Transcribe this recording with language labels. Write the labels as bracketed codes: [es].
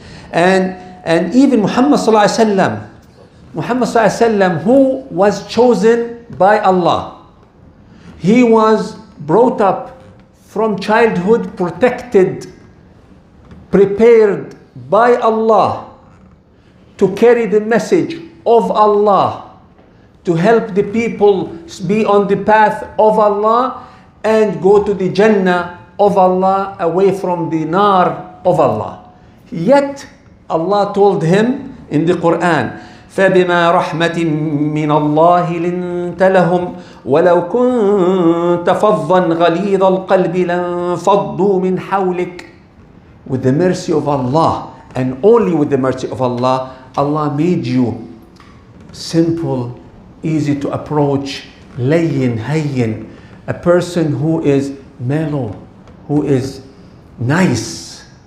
[en] And even Muhammad sallallahu alaihi wasallam, who was chosen by Allah, he was brought up from childhood, protected, prepared by Allah to carry the message of Allah, to help the people be on the path of Allah and go to the Jannah of Allah, away from the Nar of Allah. Yet Allah told him in the Quran, [ar] فَبِمَا رَحْمَةٍ مِّنَ اللَّهِ لِنْتَ لَهُمْ وَلَوْ كُنْتَ فَظًّا غَلِيظَ الْقَلْبِ لَانْفَضُّوا مِنْ حَوْلِكَ. [en] With the mercy of Allah, and only with the mercy of Allah, Allah made you simple, easy to approach, layyin, hayyin, a person who is mellow, who is nice.